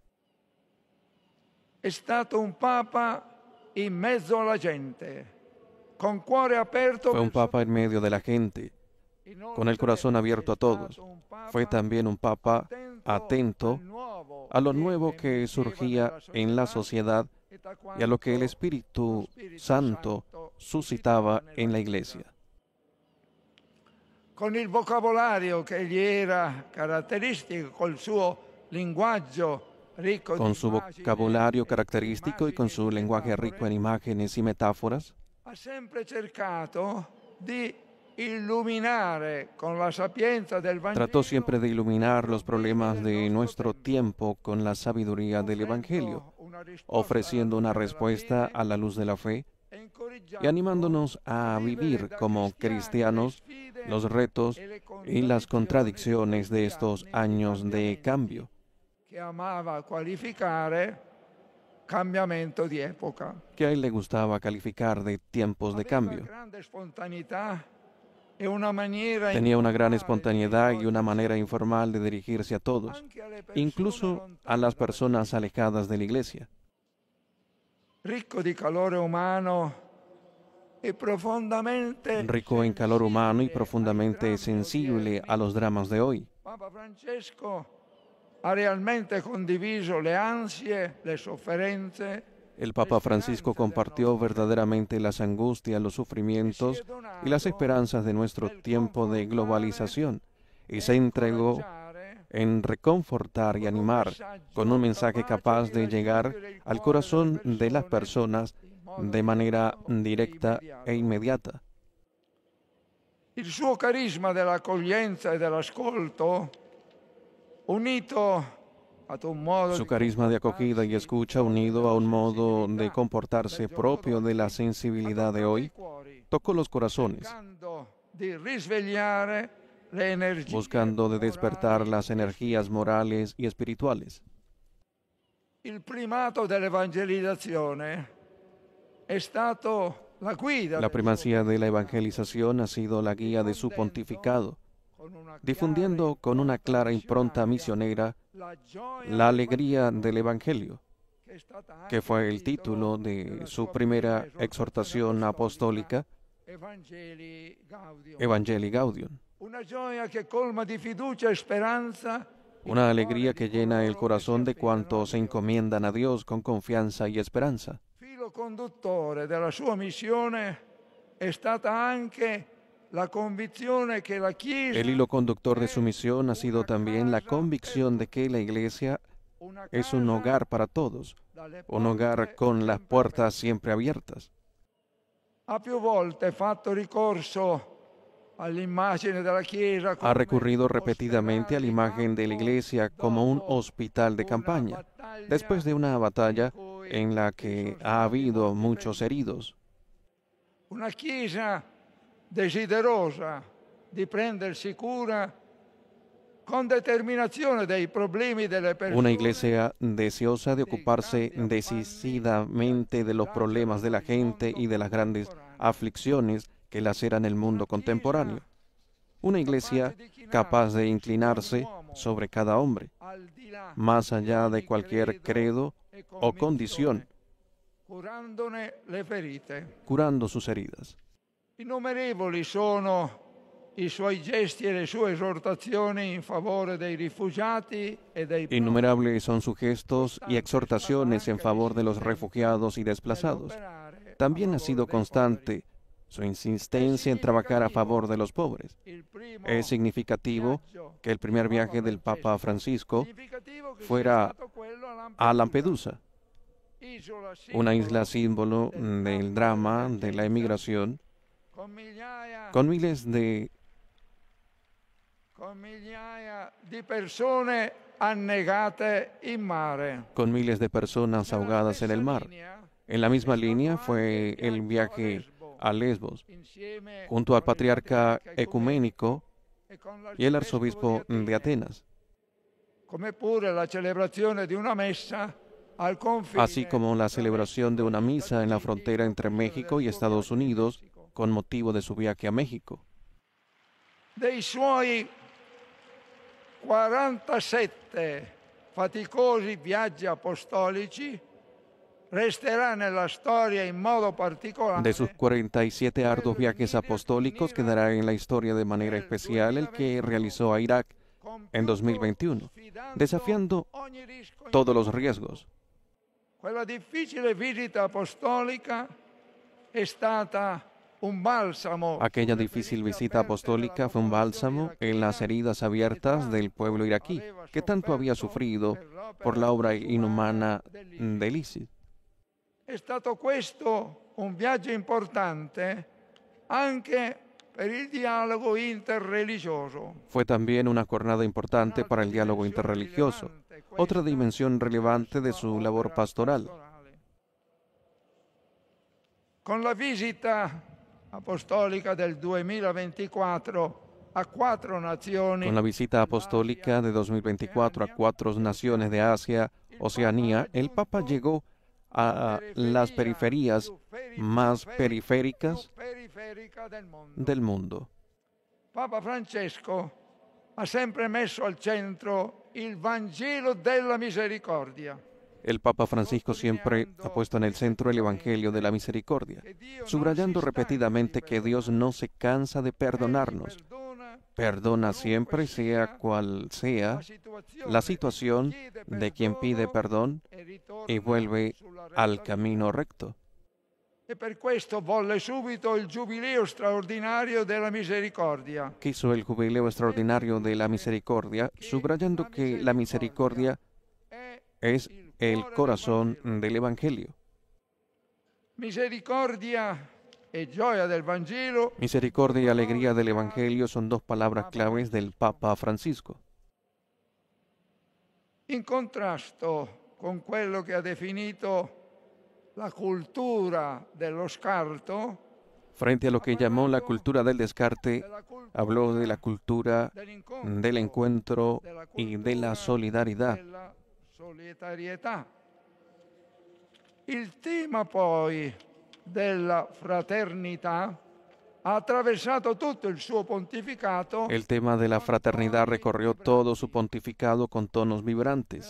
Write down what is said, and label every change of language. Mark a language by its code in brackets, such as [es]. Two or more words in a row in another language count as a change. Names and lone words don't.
[es] Fue un papa en medio de la gente, con el corazón abierto a todos. Fue también un papa atento a lo nuevo que surgía en la sociedad y a lo que el Espíritu Santo suscitaba en la Iglesia. [it] Con il vocabolario che gli era caratteristico, col suo linguaggio ricco [es] con su vocabulario característico y con su lenguaje rico en imágenes y metáforas, [it] ha sempre cercato di illuminare con la sapienza del Vangelo. [es] Trató siempre de iluminar los problemas de nuestro tiempo con la sabiduría del Evangelio, ofreciendo una respuesta a la luz de la fe y animándonos a vivir como cristianos los retos y las contradicciones de estos años de cambio. Que amaba [it] cualificare cambiamento di epoca. [es] Que a él le gustaba calificar de tiempos de cambio. Tenía una gran espontaneidad y una manera informal de dirigirse a todos, incluso a las personas alejadas de la Iglesia. Rico en calor humano y profundamente sensible a los dramas de hoy. [it] Papa Francesco ha realmente condiviso le ansie, le sofferenze. [es] El Papa Francisco compartió verdaderamente las angustias, los sufrimientos y las esperanzas de nuestro tiempo de globalización y se entregó en reconfortar y animar con un mensaje capaz de llegar al corazón de las personas de manera directa e inmediata. [it] Il suo carisma dell'accoglienza e dell'ascolto, unito a un modo [es] Su carisma de acogida y escucha, unido a un modo de comportarse propio de la sensibilidad de hoy, tocó los corazones, buscando de despertar las energías morales y espirituales. [it] Il primato dell'evangelizzazione è stato la guida. [es] La primacía de la evangelización ha sido la guía de su pontificado, difundiendo con una clara impronta misionera la alegría del Evangelio, que fue el título de su primera exhortación apostólica, Evangelii Gaudium. Una alegría que llena el corazón de cuantos se encomiendan a Dios con confianza y esperanza. [it] Filo conduttore della sua missione è stata anche la [es] convicción que [it] la Chiesa. [es] El hilo conductor de su misión ha sido también la convicción de que la Iglesia es un hogar para todos, un hogar con las puertas siempre abiertas. [it] Ha più volte fatto ricorso all'immagine della Chiesa. [es] Ha recurrido repetidamente a la imagen de la Iglesia como un hospital de campaña, después de una batalla en la que ha habido muchos heridos. [it] Una Chiesa desiderosa di prendersi cura con determinazione dei problemi delle persone. [es] Una iglesia deseosa de ocuparse decididamente de los problemas de la gente y de las grandes aflicciones que laceran el mundo contemporáneo. Una iglesia capaz de inclinarse sobre cada hombre, más allá de cualquier credo o condición, curando sus heridas. [it] Innumerevoli sono i suoi gesti e le sue esortazioni in favore dei rifugiati e dei profughi. [es] Innumerables son sus gestos y exhortaciones en favor de los refugiados y desplazados. También ha sido constante su insistencia en trabajar a favor de los pobres. Es significativo que el primer viaje del Papa Francisco fuera a Lampedusa, una isla símbolo del drama de la emigración, con miles de [it] persone annegate in mare. [es] con miles de personas ahogadas en el mar. En la misma línea fue el viaje a Lesbos, junto al patriarca ecuménico y el arzobispo de Atenas, [it] Come pure la celebrazione di una messa al confine. [es] así como la celebración de una misa en la frontera entre México y Estados Unidos con motivo de su viaje a México. [it] Dei suoi 47 faticosi viaggi apostolici resterà nella storia in modo particolare. [es] De sus 47 arduos viajes apostólicos quedará en la historia de manera especial el que realizó a Irak en 2021, desafiando todos los riesgos. [it] Quella difficile visita apostolica è stata un balsamo. [es] Aquella difícil visita apostólica fue un bálsamo en las heridas abiertas del pueblo iraquí, que tanto había sufrido por la obra inhumana del ISIS. [it] È stato questo un viaggio importante anche per il dialogo interreligioso. [es] Fue también una jornada importante para el diálogo interreligioso, otra dimensión relevante de su labor pastoral. [it] Con la visita apostolica del 2024 a 4 nazioni. [es] Con la visita apostólica de 2024 a 4 naciones de Asia, Oceanía, el Papa llegó a las periferias más periféricas del mundo. [it] Papa Francesco ha sempre messo al centro il Vangelo della Misericordia. [es] El Papa Francisco siempre ha puesto en el centro el Evangelio de la Misericordia, subrayando repetidamente que Dios no se cansa de perdonarnos. Perdona siempre, sea cual sea la situación de quien pide perdón y vuelve al camino recto. [it] E per questo volle subito il Giubileo straordinario della Misericordia. [es] Quiso el jubileo extraordinario de la misericordia, subrayando que la misericordia es el corazón del Evangelio. [it] Misericordia e gioia del Vangelo. [es] Misericordia y alegría del Evangelio son dos palabras claves del Papa Francisco. [it] In contrasto con quello che ha definito la cultura dello scarto, [es] Frente a lo que llamó la cultura del descarte, habló de la cultura del encuentro y de la solidaridad. [it] della solidarietà. Il tema poi della fraternità ha attraversato tutto il suo pontificato. [es] El tema de la fraternidad recorrió todo su pontificado con tonos vibrantes.